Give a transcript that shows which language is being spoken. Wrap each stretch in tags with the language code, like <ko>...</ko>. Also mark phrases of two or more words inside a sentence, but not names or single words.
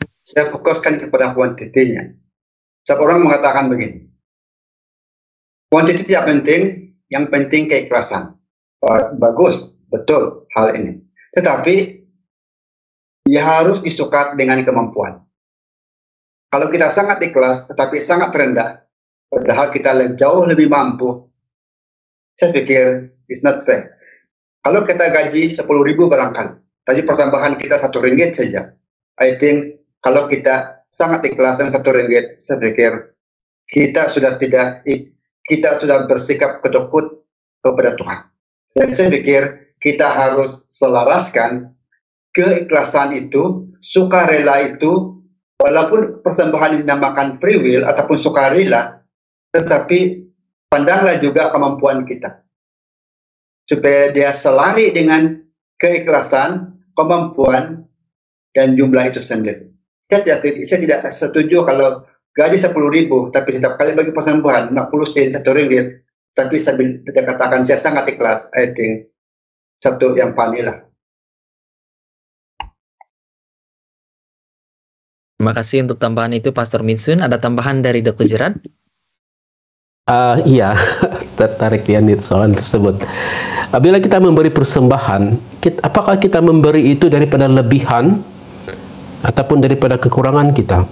<ms>saya fokuskan kepada kuantitinya. Setiap orang mengatakan begini, kuantiti tidak penting, yang penting keikhlasan. Bagus, betul hal ini. Tetapi ya harus disukat dengan kemampuan. Kalau kita sangat ikhlas, tetapi sangat rendah, padahal kita jauh lebih mampu, saya pikir</ms> <en>it's not fair.</en> <ms>Kalau kita gaji 10.000 barangkali, tadi pertambahan kita RM1 saja.</ms> <en>I think</en> <ms>kalau kita sangat ikhlas dan RM1, saya pikir kita sudah bersikap kedekut kepada Tuhan. Dan saya pikir kita harus selaraskan keikhlasan itu, sukarela itu, walaupun persembahan dinamakan</ms> <en>free will</en> <ms>ataupun sukarela, tetapi pandanglah juga kemampuan kita. Supaya dia selari dengan keikhlasan, kemampuan, dan jumlah itu sendiri. Saya tidak setuju kalau gaji 10.000, tapi setiap kali bagi persembahan 50 sen, RM1, tapi sambil tidak katakan saya sangat ikhlas,</ms> <en>I think</en> <ms>satu yang panilah. Terima kasih untuk tambahan itu, Pastor Minsun. Ada tambahan dari Dr. Gerard? Iya, tertarik ya soalan tersebut. Bila kita memberi persembahan, apakah kita memberi itu daripada lebihan ataupun daripada kekurangan kita?</ms>